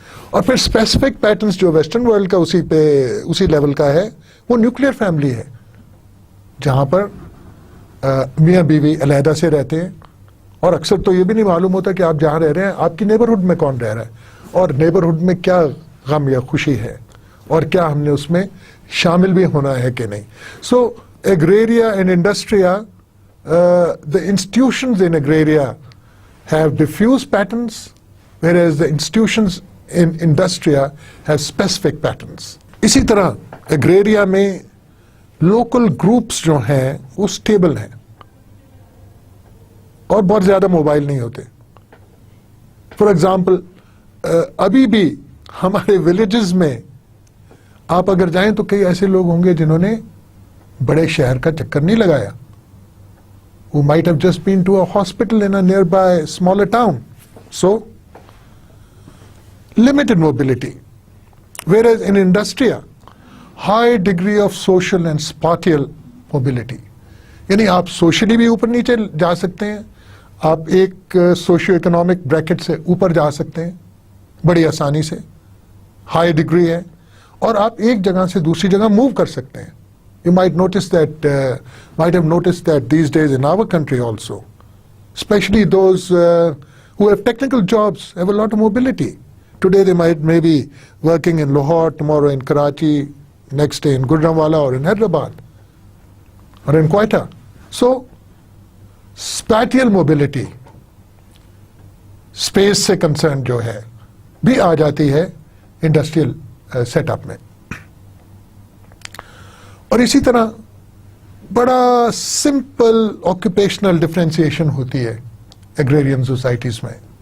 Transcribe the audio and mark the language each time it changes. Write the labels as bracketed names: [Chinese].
[Urdu] اور پھر specific patterns جو ویسٹرن ورلڈ کا اسی لیول کا ہے وہ نیوکلیر فیملی ہے، جہاں پر میاں بیوی علیحدہ سے رہتے ہیں اور اکثر تو یہ بھی نہیں معلوم ہوتا کہ آپ جہاں رہ رہے ہیں آپ کی نیبرہڈ میں کون رہ رہا ہے اور نیبرہڈ میں کیا غم یا خوشی ہے اور کیا ہم نے اس میں شامل بھی ہونا ہے کہ نہیں. [English] So agraria and industria, the institutions in agraria have diffuse patterns, whereas the institutions in industria have specific patterns. [Urdu] اسی طرح agraria میں local groups جو ہیں وہ stable ہیں اور بہت زیادہ موبائل نہیں ہوتے. فار ایگزامپل ابھی بھی ہمارے ولیجز میں آپ اگر جائیں تو کئی ایسے لوگ ہوں گے جنہوں نے بڑے شہر کا چکر نہیں لگایا. [English] who might have just been to a hospital in a nearby smaller town. So, limited mobility. Whereas in industria, high degree of social and spatial mobility. [Urdu] یعنی آپ سوشلی بھی اوپر نیچے جا سکتے ہیں، آپ ایک سوشیو اکنامک بریکٹ سے اوپر جا سکتے ہیں بڑی آسانی سے، ہائی ڈگری ہے، اور آپ ایک جگہ سے دوسری جگہ موو کر سکتے ہیں. [English] You might have noticed that these days in our country also, especially those who have technical jobs have a lot of mobility. Today they may be working in Lahore, tomorrow in Karachi, next day in Gujranwala or in Hyderabad or in Quetta. So, spatial mobility, [Urdu] space سے concerned جو ہے بھی آ جاتی ہے industrial set up میں. اور اسی طرح بڑا سمپل آکوپیشنل ڈفرینسیشن ہوتی ہے ایگریرین سوسائٹیز میں.